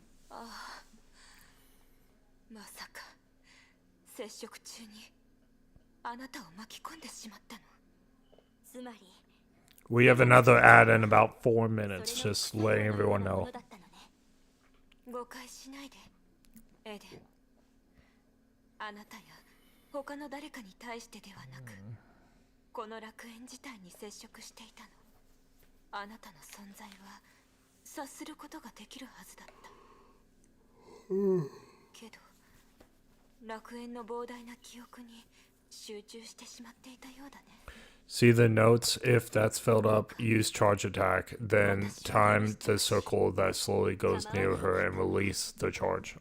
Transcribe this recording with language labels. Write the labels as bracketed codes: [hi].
[ja] ああ、まさか接触中にあなたを巻き込んでしまったの。つまり [en] We have another ad in about 4 minutes, just letting everyone know. [ja] 誤解しないで、エデン。あなたや他の誰かに対してではなく、この楽園自体に接触していたの。あなたの存在は察することができるはずだった。けど、楽園の膨大な記憶に集中してしまっていたようだね。 [en] See the notes? If that's filled up, use charge attack. Then time the circle that slowly goes near her and release the charge.